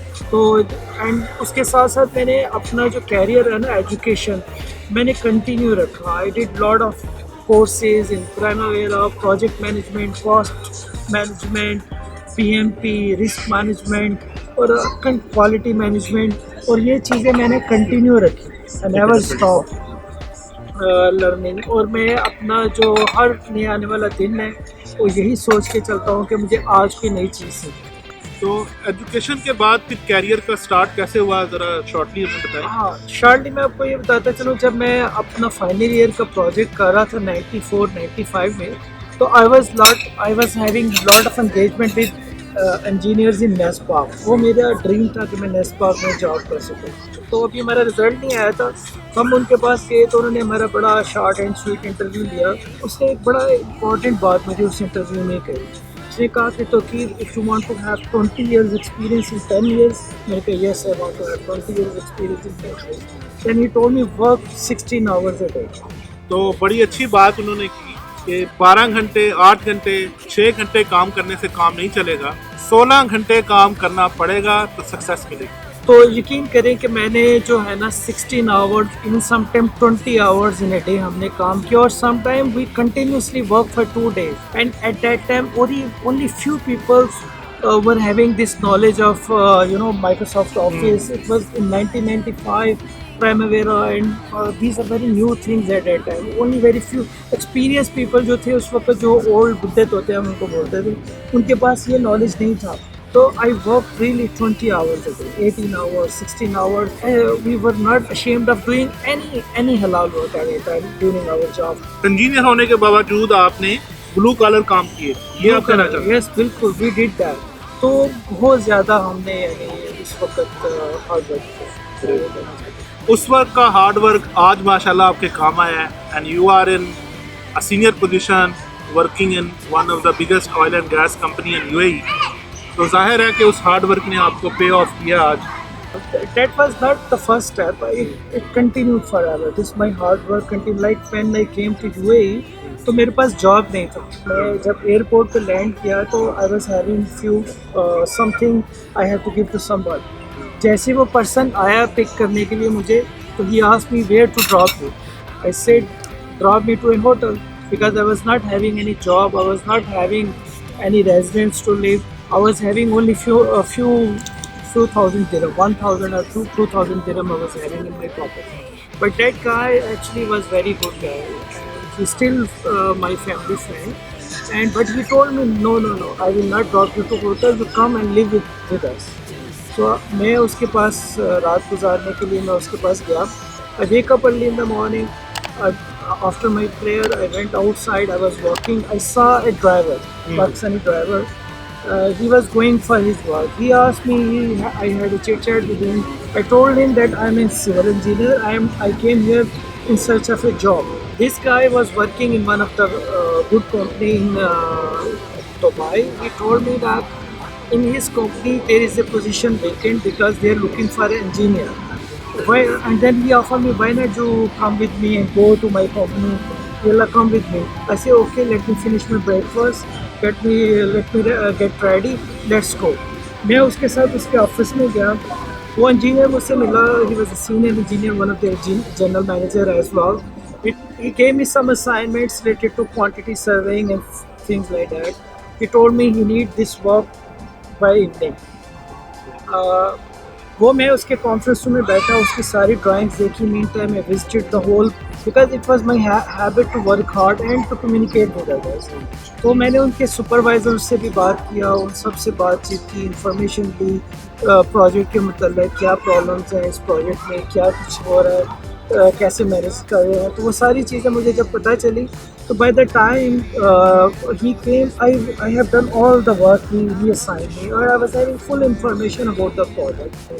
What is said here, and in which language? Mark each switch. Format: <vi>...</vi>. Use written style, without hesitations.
<ur>تو اینڈ اس کے ساتھ ساتھ میں نے اپنا جو کیریئر ہے نا ایجوکیشن میں نے کنٹینیو رکھا.</ur> <en>I did lot of courses in Primavera, project management, cost management, PMP, risk management اور quality management.</en> <ur>اور یہ چیزیں میں نے کنٹینیو رکھی.</ur> <en>I never stop learning.</en> <ur>اور میں اپنا جو ہر نئے آنے والا دن ہے وہ یہی سوچ کے چلتا ہوں کہ مجھے آج کوئی نئی چیز سیکھیں. تو ایجوکیشن کے بعد پھر کیریئر کا سٹارٹ کیسے ہوا, ذرا شارٹلی ہمیں بتائیں. ہاں شارٹلی میں آپ کو یہ بتاتا چلوں, جب میں اپنا فائنل ایئر کا پروجیکٹ کر رہا تھا 94-95 میں, تو</ur> <en>I was having lot of engagement with engineers in NESPAK.</en> <ur>وہ میرا ڈریم تھا کہ میں نیسپاک میں جاب کر سکوں. تو ابھی ہمارا رزلٹ نہیں آیا تھا, ہم ان کے پاس گئے تو انہوں نے ہمارا بڑا شارٹ اینڈ سویٹ انٹرویو لیا. اس نے ایک بڑا امپورٹنٹ بات مجھے اس انٹرویو میں کہی. اس نے کہا کہ توقیر,</ur> <en>if you want to have 20 years experience in 10 years,</en> <ur>میں نے کہا</ur> <en>yes I want to have 20 years experience in 10 years. Then he told me work 16 hours a day.</en> <ur>تو بڑی اچھی بات انہوں نے کی کہ 12 گھنٹے 8 گھنٹے 6 گھنٹے کام کرنے سے کام نہیں چلے گا, 16 گھنٹے کام کرنا پڑے گا تو سکسیس ملے گی. تو یقین کریں کہ میں نے جو ہے نا</ur> <en>16 hours, even sometime 20 hours in a day</en> <ur>ہم نے کام کیا.</ur> <en>اور sometime we continuously work for 2 days. And at that time only few people were having this knowledge of Microsoft Office. It was in 1995 Primavera, and these are very new things at that time. Only very few experienced people</en> <ur>جو تھے اس وقت, جو old بڈھے ہوتے ہیں ہم ان کو بولتے تھے, ان کے پاس یہ knowledge نہیں تھا.</ur> <en>So I worked really 20 hours a day, 18 hours, 16 hours. We were not ashamed of doing any halal work at a time during our job.</en> <ur>Engineer ہونے کے باوجود آپ نے بلو کالر کام کیے, یہ آپ کہنا چاہتے ہیں؟</ur> <en>Yes, بالکل, we did that.</en> <ur>تو بہت زیادہ ہم نے یعنی اس وقت ہارڈ ورک کیا. اس وقت کا ہارڈ ورک آج ماشاءاللہ آپ کے کام آیا ہے,</ur> <en>And you are in a senior position working in one of the biggest oil and gas company in UAE.</en> <ur>تو ظاہر ہے کہ اس ہارڈ ورک نے آپ کو پے آف کیا آج.</ur> <en>That was not the first step. It continued forever. This my hard work continued. Like when I came to UAE,</en> <ur>تو میرے پاس جاب نہیں تھا. میں جب ایئرپورٹ پہ لینڈ کیا تو</ur> <en>I was having few something I had to give to someone.</en> <ur>جیسے وہ پرسن آیا پک کرنے کے لیے مجھے, تو</ur> <en>he asked me where to drop you. I said drop me to a hotel because I was not having any job. I was not having any residence to live. I was having only a few thousand dirham, 1,000 or 2,000 dirham I was having in my pocket. But that guy actually was very good guy. He's still my family friend. But he told me, no, I will not drop you to hotel. You come and live with us.</en> <ur>So میں اس کے پاس رات گزارنے کے لیے میں اس کے پاس گیا.</ur> <en>I wake up early in the morning. After my prayer, I went outside. I was walking. I saw a driver, Pakistani driver. He was going for his work. He asked me, I had a chit chat with him. I told him that I'm a civil engineer. I came here in search of a job. This guy was working in one of the good company in Dubai. He told me that in his company there is a position vacant because they are looking for an engineer. And then he offered me, why not you come with me and go to my company? He'll come with me. I say, okay, let me finish my breakfast. Let me get ready. Let's go.</en> <ur>میں اس کے ساتھ اس کے office میں گیا. وہ engineer مجھ سے ملا.</ur> <en>He was a senior engineer, one of the general manager as well. He gave me some assignments related to quantity surveying and things like that. He told me he need this work by evening.</en> <ur>وہ میں اس کے conference room میں بیٹھا, اس کی ساری drawings دیکھی.</ur> <en>Mean time I visited the whole because it was my habit to work hard and to communicate with others.</en> <ur>تو میں نے ان کے سپروائزر سے بھی بات کیا, ان سب سے بات چیت کی, انفارمیشن دی پروجیکٹ کے متعلق, کیا پرابلمس ہیں اس پروجیکٹ میں, کیا کچھ ہو رہا ہے, کیسے مینیج کر رہے ہیں. تو وہ ساری چیزیں مجھے جب پتہ چلی تو</ur> <en>by the time he came, I have done all the work he assigned me,</en> <ur>اور</ur> <en>I was having full information about the project.</en>